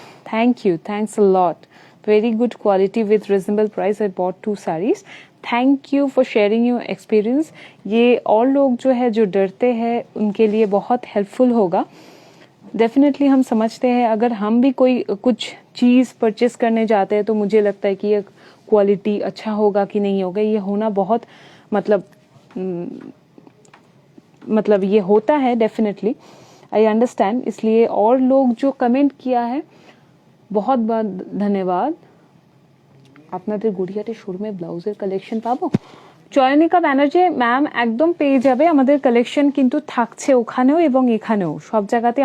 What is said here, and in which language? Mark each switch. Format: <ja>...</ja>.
<en>Thank you, thanks a lot, very good quality with reasonable price। I bought 2 sarees, thank you for sharing your experience।</en> <hi>ये और लोग जो है जो डरते हैं उनके लिए बहुत हेल्पफुल होगा। डेफिनेटली हम समझते हैं अगर हम भी कोई कुछ चीज़ परचेस करने जाते हैं तो मुझे लगता है कि ये क्वालिटी अच्छा होगा कि नहीं होगा, ये होना बहुत मतलब ये होता है डेफिनेटली,</hi> <en>I understand.</en> <hi>इसलिए और लोग जो कमेंट किया है बहुत बहुत धन्यवाद।</hi> <bn>আপনাদের গড়িয়াতে শোরুমে ব্লাউজের কালেকশন পাবো? চয়নিকা ব্যানার্জি ম্যাম একদম পেয়ে যাবে, আমাদের কালেকশন কিন্তু থাকছে ওখানেও এবং এখানেও সব জায়গাতে।</bn>